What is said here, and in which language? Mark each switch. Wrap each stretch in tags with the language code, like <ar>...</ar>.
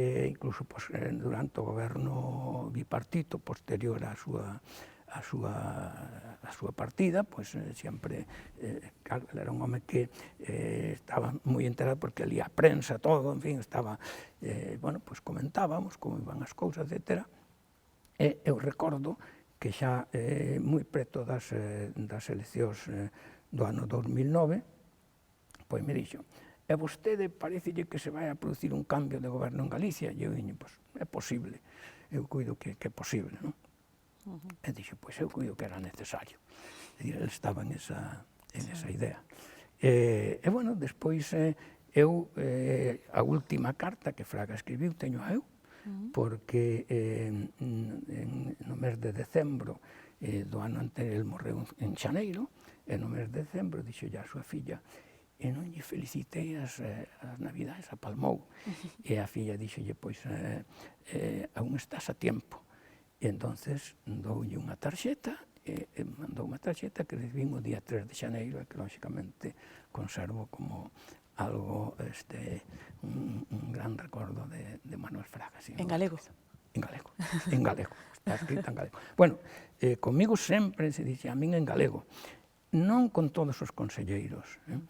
<gl>Incluso, pois, durante o goberno bipartito, posterior á súa partida, pois, sempre, claro, era un home que estaba moi enterado porque lía a prensa, todo, en fin, estaba, bueno, pois, comentábamos como iban as cousas, etc. E eu recordo que xa moi preto das eleccións do ano 2009, pois me dixo, e vostede parecelle que se vai a producir un cambio de goberno en Galicia? E eu dixo, pois, é posible, eu cuido que é posible, non? E dixo, pois eu cuido que era necesario. É dicir, ele estaba en esa idea. E, bueno, despois eu, a última carta que Fraga escribiu, teño eu, porque no mes de decembro do ano anterior, el morreu en xaneiro, e no mes de decembro dixo a súa filla, e non lle felicitei as navidades, a palmou. E a filla dixolle, pois,</gl> <es>aún estás a tiempo.</es> <gl>E entonces doulle unha tarxeta, e mandou unha tarxeta que recibín o día 3 de xaneiro, e que, lóxicamente, conservo como algo, un gran recordo de Manuel Fraga. En galego? En galego, está escrito en galego. Bueno, comigo sempre se dixe a min en galego, non con todos os conselleiros.</gl>